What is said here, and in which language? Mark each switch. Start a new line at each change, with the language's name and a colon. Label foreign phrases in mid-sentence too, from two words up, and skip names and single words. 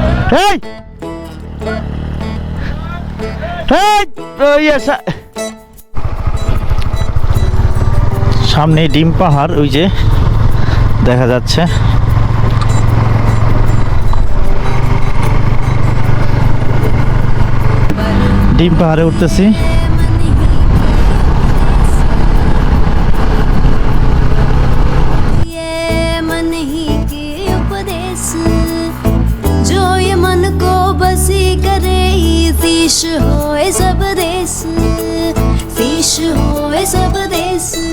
Bangla: এই সামনে ডিম পাহাড় ওই যে দেখা যাচ্ছে। ডিম পাহাড়ে উঠতেছি।
Hindi: शीश होए सब देश, शीश होए सब देश।